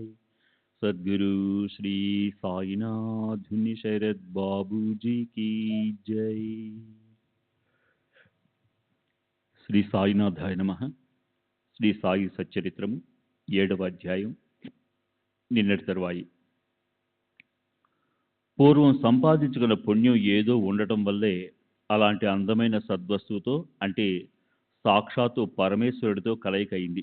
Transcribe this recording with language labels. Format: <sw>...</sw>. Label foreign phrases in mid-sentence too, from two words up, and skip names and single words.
<hi>सद्गुरु श्री साईनाथ धुनि शरद बाबू जी की जय।</hi> <te>శ్రీ సాయినాథాయ నమః. శ్రీ సాయి సచ్చరిత్రము 7వ అధ్యాయం. నిన్నటి తరువాయి. పూర్వం సంపాదించుకున్న పుణ్యం ఏదో ఉండటం వల్లే అలాంటి అందమైన సద్వస్తువుతో, అంటే సాక్షాత్తు పరమేశ్వరుడితో కలయికయింది.</te>